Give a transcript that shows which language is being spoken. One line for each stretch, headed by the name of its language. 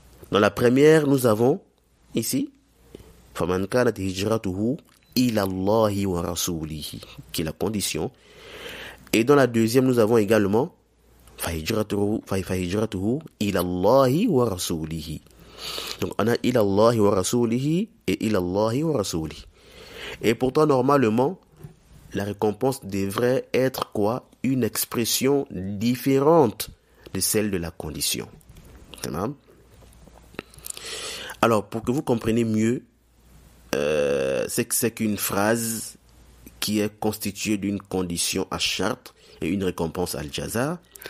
French: Dans la première, nous avons ici
Arabic: فَمَنْ كَانَتْ هِجْرَتُهُ إِلَى اللَّهِ وَرَسُولِهِ,
French: qui est la condition. Et dans la deuxième, nous avons également
Arabic: فَهِجْرَتُهُ إِلَى اللَّهِ وَرَسُولِهِ.
French: Donc on a
Arabic: إِلَى اللَّهِ وَرَسُولِهِ
French: et
Arabic: إِلَى اللَّهِ وَرَسُولِهِ.
French: Et pourtant, normalement, la récompense devrait être quoi? Une expression différente de celle de la condition. Alors, pour que vous compreniez mieux, c'est qu'une phrase qui est constituée d'une condition à charte et une récompense al-jaza.